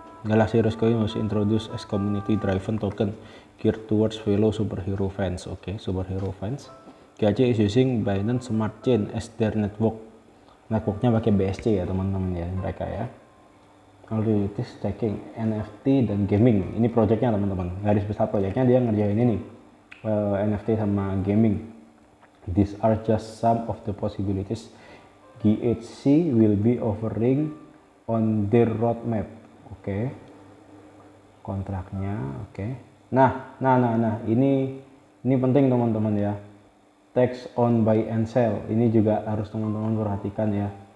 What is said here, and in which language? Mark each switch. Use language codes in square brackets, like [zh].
[en] Galaxy Heroes Coin was introduced as community driven token geared towards fellow superhero fans. Oke, superhero fans. GAC is using Binance Smart Chain as their network. [id] Networknya pakai BSC ya teman-teman ya, mereka ya. [en] Activities staking, [id] NFT dan gaming. Ini projectnya teman-teman. Garis besar projectnya dia ngerjain ini NFT sama gaming. [en] These are just some of the possibilities GHC will be offering on their roadmap. [id] Oke. Kontraknya, oke. Nah, ini penting teman-teman ya. [en] Tax on buy and sell, [id] ini juga harus teman-teman perhatikan ya.